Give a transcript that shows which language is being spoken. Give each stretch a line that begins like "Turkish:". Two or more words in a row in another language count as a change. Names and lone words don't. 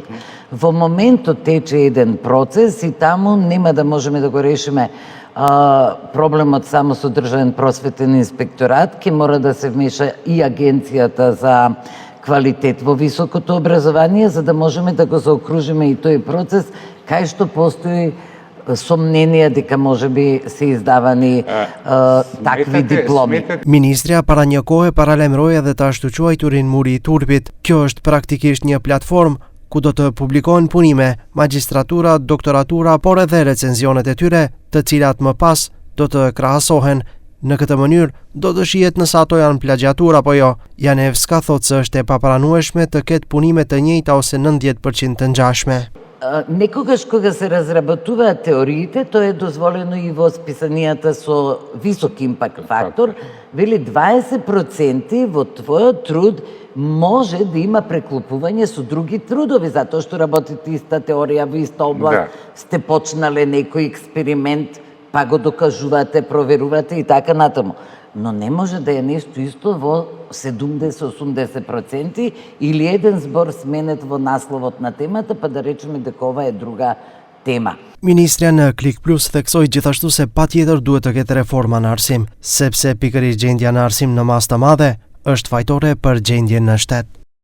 Macedonian: Во моментот тече еден процес и таму нема да можеме да го решиме проблемот само со Државен просветен инспекторат, ќе мора да се вмеша и Агенцијата за квалитет во високото образование, за да можеме да го заокружиме и тој процес, кај што постои сомненија дека можеби се издавани такви дипломи.
Albanian: Ministria para një kohë paralajmëroi edhe të ashtuquajturin Muri i Turpit. Kjo është praktikisht një platformë ku do të publikohen punime, magjistratura, doktoratura, por edhe recenzionet e tyre, të cilat më pas do të krahasohen. Në këtë mënyrë do të shihet nëse ato janë plagjatur apo jo. Janevska thotë se është e papranueshme të ketë punime të njëjta ose 90% të ngjashme.
Macedonian: Некогаш кога се разработуваат теориите, тоа е дозволено и во списанијата со висок импакт фактор, вели 20% во твојот труд може да има преклопување со други трудови, затоа што работите иста теорија во иста област, сте почнале некој експеримент, па го докажувате, проверувате и така натаму. Но не може да е нешто исто во 70-80% или еден збор сменет во насловот на темата, па да речеме дека ова е друга тема.
Albanian: Ministria në Klik Plus theksoi gjithashtu se patjetër duhet të ketë reforma në arsim, sepse pikërisht gjendja në arsim në masë të madhe është fajtore për gjendjen në shtet.